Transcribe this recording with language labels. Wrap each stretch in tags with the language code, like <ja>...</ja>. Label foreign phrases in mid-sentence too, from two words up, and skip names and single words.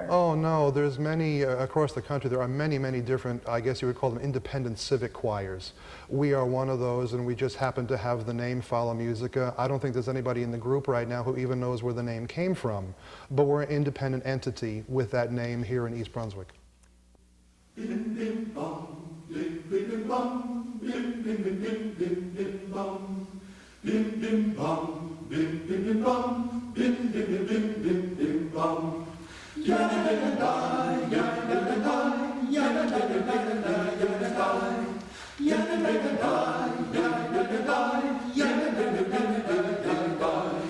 <en>Oh no, there's many, across the country, there are many, many different, I guess you would call them independent civic choirs. We are one of those, and we just happen to have the name Philomusica. I don't think there's anybody in the group right now who even knows where the name came from, but we're an independent entity with that name here in East Brunswick. Bim bim bum, bim bim bum, bim bim bim bim bim bim bum, bim bim bum, bim bim bim bum, bim bim bim bim bim bim bum. Ya da da da, ya da da da, ya da da da da, ya da da, ya da da da, ya da da da, ya da da da da, ya da da.</en>